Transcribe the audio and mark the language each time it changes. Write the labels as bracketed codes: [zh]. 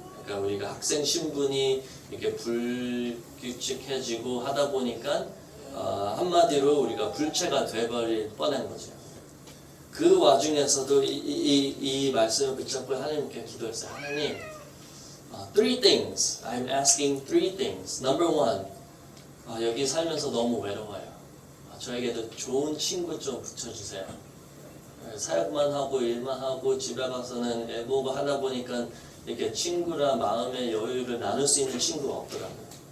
[ko] 그러니까 우리가 학생 신분이 이렇게 불규칙해지고 하다 보니까 한마디로 우리가 불체가 돼버릴 뻔한 거죠. 그 와중에서도 이 말씀을 붙잡고 하나님께 기도했어요. [en] 하나님, three things. I'm asking three things. Number one, [ko] 여기 살면서 너무 외로워요. 저에게도 좋은 친구 좀 붙여주세요. 사역만 하고 일만 하고 집에 가서는 애 보고 하다 보니까 이렇게 친구랑 마음의 여유를 나눌 수 있는 친구가 없더라고요.